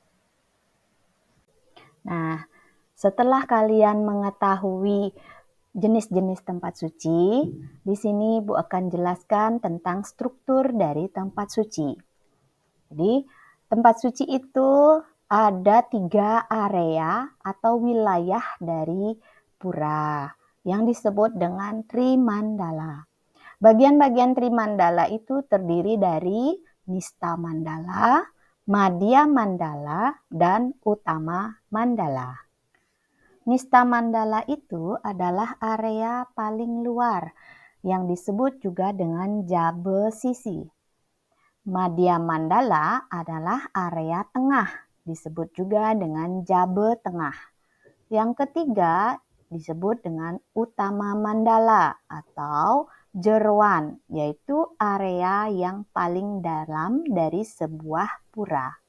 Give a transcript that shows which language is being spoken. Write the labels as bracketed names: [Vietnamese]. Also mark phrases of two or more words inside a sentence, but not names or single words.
[Indonesian] Nah, setelah kalian mengetahui jenis-jenis tempat suci, di sini Bu akan jelaskan tentang struktur dari tempat suci. Jadi, tempat suci itu ada 3 area atau wilayah dari pura yang disebut dengan Trimandala. Bagian-bagian Trimandala itu terdiri dari Nista Mandala, Madhya Mandala, dan Utama Mandala. Nista Mandala itu adalah area paling luar yang disebut juga dengan Jabe Sisi. Madhya Mandala adalah area tengah, disebut juga dengan Jabe Tengah. Yang ketiga disebut dengan Utama Mandala atau Jeruan, yaitu area yang paling dalam dari sebuah pura.